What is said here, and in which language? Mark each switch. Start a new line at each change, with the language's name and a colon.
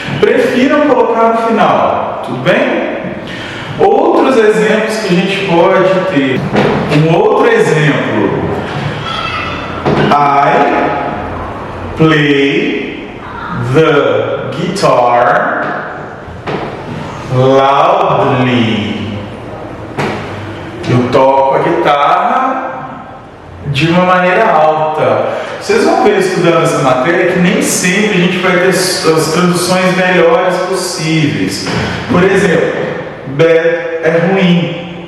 Portuguese: Prefiram colocar no final, tudo bem? Outros exemplos que a gente pode ter. Um outro exemplo.
English: I play the guitar loudly.
Portuguese: Eu toco a guitarra de uma maneira alta. Vocês vão ver estudando essa matéria que nem sempre a gente vai ter as traduções melhores possíveis. Por exemplo, bad é ruim.